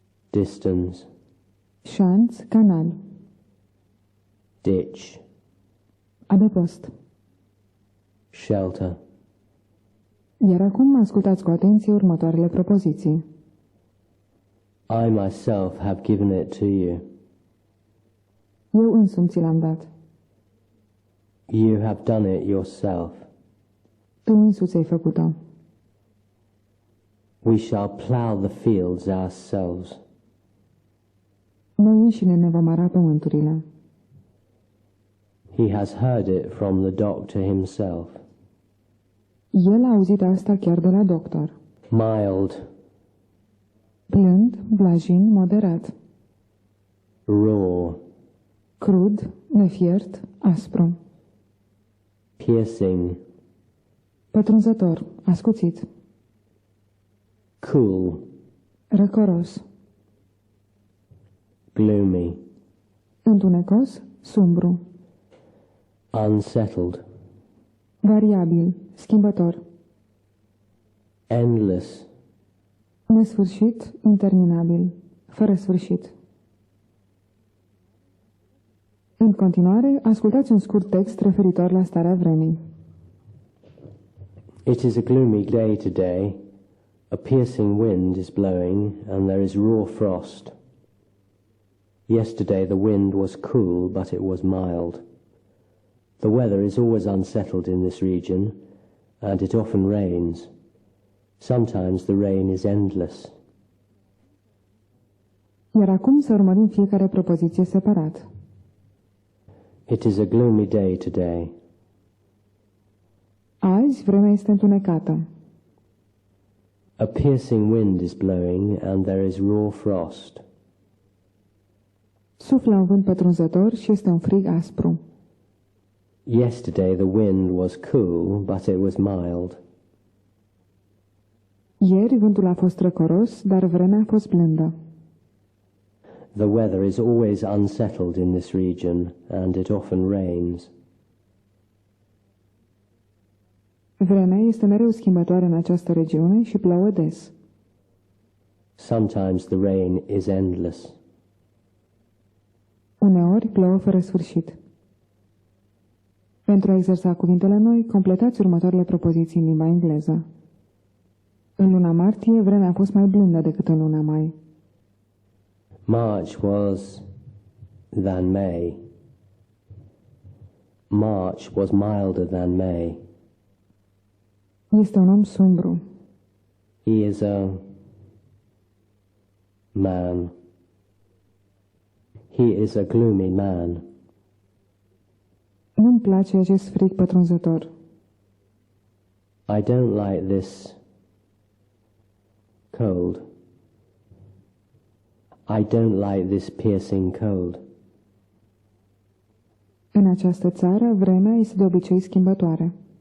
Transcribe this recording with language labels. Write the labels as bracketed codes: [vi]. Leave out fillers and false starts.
[en] Distance. [ro] Șanț, canal. [en] Ditch. [ro] Adăpost. [en] Shelter. [ro] Iar acum ascultați cu atenție următoarele propoziții. [en] I myself have given it to you. [ro] Eu însumi ți l-am dat. [en] You have done it yourself. [ro] Tu însuți ai făcut-o. [en] We shall plough the fields ourselves. [ro] Noi înșine ne vom ara pământurile. [en] He has heard it from the doctor himself. [ro] El a auzit asta chiar de la doctor. [en] Mild. [ro] Blând, blajin, moderat. [en] Raw. [ro] Crud, nefiert, aspru. [en] Piercing. [ro] Pătrunzător, ascuțit. [en] Cool. [ro] Răcoros. [en] Gloomy. [ro] Întunecos, sumbru. [en] Unsettled. [ro] Variabil, schimbător. [en] Endless. [ro] Nesfârșit, interminabil, fără sfârșit. În continuare, ascultați un scurt text referitor la starea vremii. [en] It is a gloomy day today. A piercing wind is blowing and there is raw frost. Yesterday the wind was cool, but it was mild. The weather is always unsettled in this region, and it often rains. Sometimes the rain is endless. [ro] Iar acum să urmărim fiecare propoziție separat. [en] It is a gloomy day today. [ro] Azi vremea este întunecată. [en] A piercing wind is blowing and there is raw frost. [ro] Suflă un vânt pătrunzător și este un frig aspru. [en] Yesterday the wind was cool, but it was mild. [ro] Ieri vântul a fost răcoros, dar vremea a fost blândă. [en] The weather is always unsettled in this region, and it often rains. [ro] Vremea este mereu schimbătoare în această regiune și plouă des. [en] Sometimes the rain is endless. [ro] Uneori plouă fără sfârșit. Pentru a exersa cuvintele noi, completați următoarele propoziții în limba engleză. În luna martie, vremea a fost mai blândă decât în luna mai. [en] March was than May. March was milder than May. [ro] Este un om sumbru. [en] He is a man. He is a gloomy man. [ro] Nu-mi place acest frig pătrunzător. [en] I don't like this cold. I don't like this piercing cold. [ro] În această țară, vremea este de obicei schimbătoare.